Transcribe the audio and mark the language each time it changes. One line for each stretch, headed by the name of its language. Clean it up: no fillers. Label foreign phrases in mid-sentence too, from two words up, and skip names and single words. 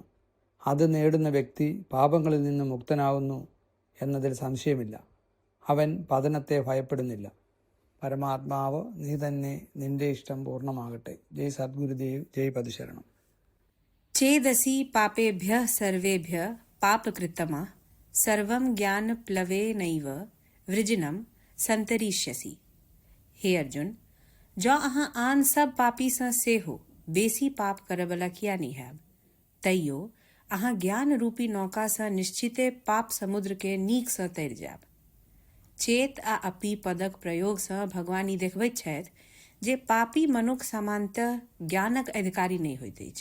Malayalam: അത് നേടുന്ന വ്യക്തി പാപങ്ങളിൽ നിന്ന് മുക്തനാവുന്നു എന്നതിൽ സംശയമില്ല. അവൻ പതനത്തെ ഭയപ്പെടുന്നില്ല. പരമാത്മാവ് നീ തന്നെ, നിന്റെ ഇഷ്ടം പൂർണ്ണമാകട്ടെ. ജയ് സദ്ഗുരുദേവ്, ജയ് പതിശരണം.
Sanskrit: ചേദസി പാപേഭ്യഃ സർവേഭ്യഃ പാപകൃത്തമഃ സർവം ज्ञानप्लवेनैव वृजिनं संतरिष्यसि.
Maithili: हे अर्जुन, जो अहाँ आन सब पापी सँ सेहो बेसी पाप करबला किया नहीं हैब, तैयो अहाँ ज्ञान रूपी नौका सँ निश्चिते पाप समुद्र के नीक सँ तैर जायब. चेत आ अपी पदक प्रयोग सँ भगवान ई देखबैत छथि जे पापी मनुख सामान्यतः ज्ञानक अधिकारी नहि होइत अछि.